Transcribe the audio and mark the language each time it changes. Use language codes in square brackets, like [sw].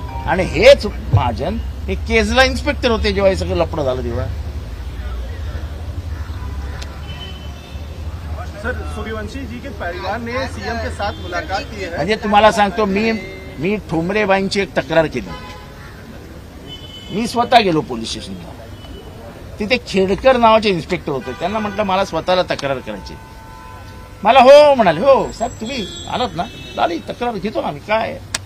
[mr] आणि हेच महाजन हे केजला इन्स्पेक्टर होते जेव्हा हे सगळं लफडं झालं तेव्हा. [hi] सर, सूर्यवंशी जी के परिवार ने सीएम के साथ मुलाकात की है. [mr] म्हणजे तुम्हाला सांगतो, मी ठोंबरेबाईंची एक तक्रार केली. मी स्वतः गेलो पोलीस स्टेशनला. तिथे खेडकर नावाचे इन्स्पेक्टर होते. त्यांना म्हटलं मला स्वतःला तक्रार करायची. मला हो म्हणाले. हो साहेब तुम्ही आलात ना, झाली तक्रार घेतो ना मी, काय.